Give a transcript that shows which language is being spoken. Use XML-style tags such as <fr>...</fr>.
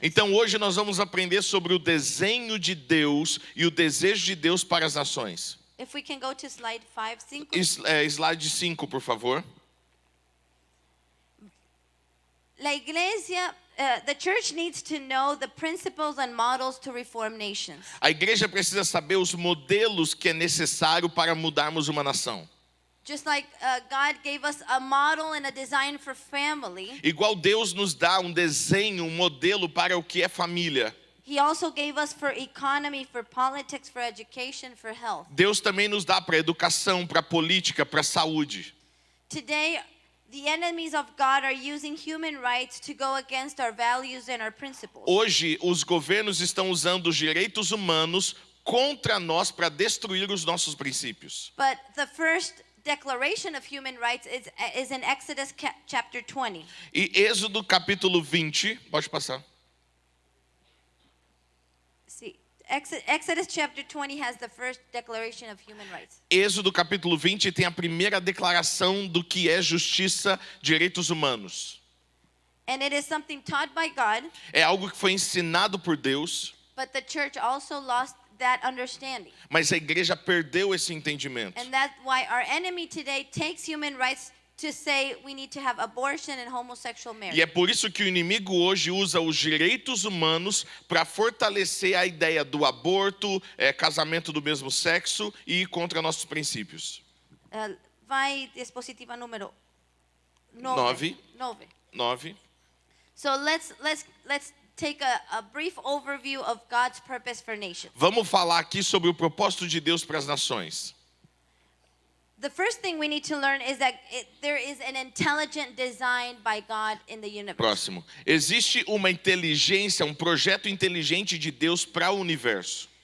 <pt>Então hoje nós vamos aprender sobre o desenho de Deus e o desejo de Deus para as nações.</pt> <en>If we can go to slide 5.</en> <pt>Slide 5, por favor.</pt> <es>La iglesia,</es> <en>the church needs to know the principles and models to reform nations.</en> <pt>A igreja precisa saber os modelos que é necessário para mudarmos uma nação.</pt> <en>Just like God gave us a model and a design for family,</en> <pt>Igual Deus nos dá um desenho, um modelo para o que é família.</pt> <en>He also gave us for economy, for politics, for education, for health.</en> <pt>Deus também nos dá para educação, para política, para saúde.</pt> <en>Today, the enemies of God are using human rights to go against our values and our principles.</en> <pt>Hoje, os governos estão usando os direitos humanos contra nós para destruir os nossos princípios.</pt> <en>But the first declaration of human rights is in Exodus chapter 20.</en> <pt>E Êxodo capítulo 20, pode passar.</pt> <en>See, Exodus chapter 20 has the first declaration of human rights.</en> <pt>Êxodo capítulo 20 tem a primeira declaração do que é justiça, direitos humanos.</pt> <en>And it is something taught by God,</en> <pt>É algo que foi ensinado por Deus,</pt> <en>but the church also lost that understanding.</en> <pt>mas a igreja perdeu esse entendimento.</pt> <en>And that's why our enemy today takes human rights to say we need to have abortion and homosexual</en> <pt>E</pt> <en>marriage.</en> <pt>é por isso que o inimigo hoje usa os direitos humanos para fortalecer a ideia do aborto, casamento do mesmo sexo e ir contra nossos princípios. Vai dispositiva número 9. 9.</pt> <en>So let's take a brief overview of God's purpose for nations.</en> <pt>Vamos falar aqui sobre o propósito de Deus para as nações.</pt> <en>The first thing we need to learn is that there is an intelligent design by God in the universe.</en> <pt>Próximo. Existe uma inteligência, um projeto inteligente de Deus para o universo.</pt>